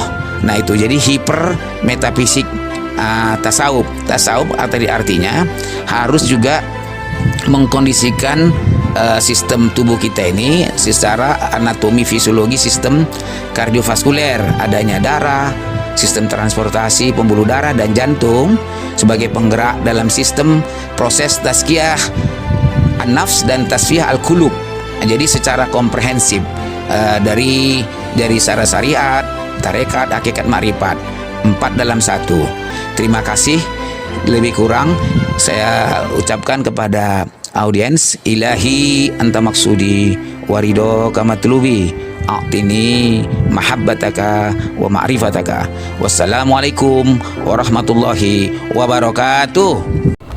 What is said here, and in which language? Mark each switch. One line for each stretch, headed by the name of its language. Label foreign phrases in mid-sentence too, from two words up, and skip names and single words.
Indonesian: Nah itu jadi hiper metafisik. Tasawuf artinya harus juga mengkondisikan sistem tubuh kita ini secara anatomi fisiologi, sistem kardiovaskuler, adanya darah, sistem transportasi pembuluh darah dan jantung sebagai penggerak dalam sistem proses
Arabic: تزكية النفس
Indonesian: dan
Arabic: تصفية القلوب.
Indonesian: Jadi secara komprehensif dari syarat syariat, tarekat, hakikat, ma'rifat, 4 dalam 1. Terima kasih. Lebih kurang saya ucapkan kepada audiens,
Arabic: إلهي أنت مقصودي ورضاك مطلوبي أعطني محبتك ومعرفتك. والسلام عليكم ورحمة الله وبركاته.